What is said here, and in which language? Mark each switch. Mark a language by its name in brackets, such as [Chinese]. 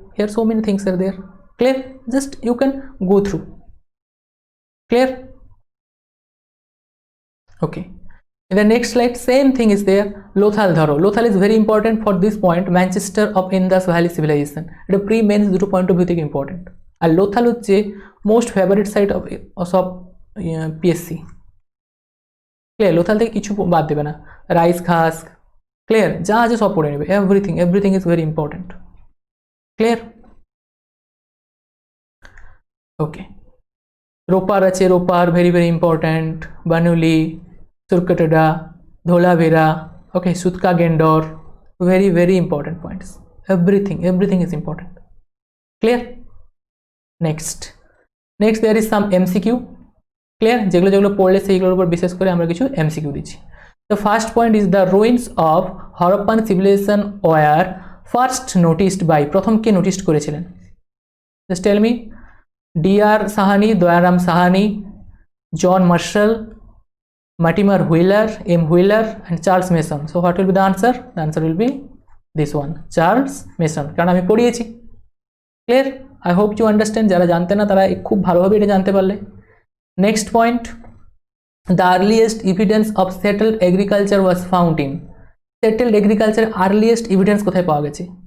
[English] Here so many things are there. Clear? Just you can go through. Clear? Okay, in the next slide same thing is there. Lothal dharo, Lothal is very important for this point, Manchester of Indus Valley civilization, এটা pre mains দুটো point of view থেকে important. [Bangla] আর লোথাল হচ্ছে most favourite site of সব PSC. Clear? Lothal থেকে কিছু বাদ দেবে না, রাইস খাস, ক্লিয়ার, যা আছে সব পড়ে নেবে, [English] Everything is very important. [Bangla] Clear? [English] Okay, Ropar আছে, Ropar very very important, Banawali, Surkotada, Dholavira, okay, Sutkagen Dor, very very important points, everything is important. Clear? Next there is some MCQ. Clear? [Bangla] যেগুলো পড়লে সেইগুলোর উপর বিশেষ করে আমরা কিছু এমসিকিউ দিচ্ছি। [English] The first point is the ruins of Harappan civilization were first noticed by, [Bangla] প্রথম কে নোটিস করেছিলেন? [English] Just tell me. D.R. Sahani, Dayaram Sahani, John Marshall, Mortimer Wheeler, M. Wheeler, and Charles Mason. So what will be the answer? The answer will be this one, Charles Mason, [Bangla] কারণ আমি পড়িয়েছি। [English] Clear? I hope you understand, [Bangla] যারা জানতে না তারা খুব ভালোভাবে এটা জানতে পারলে। [English] next point, the earliest evidence of settled agriculture was found in, settled agriculture earliest evidence [Bangla] কোথায় পাওয়া গেছে?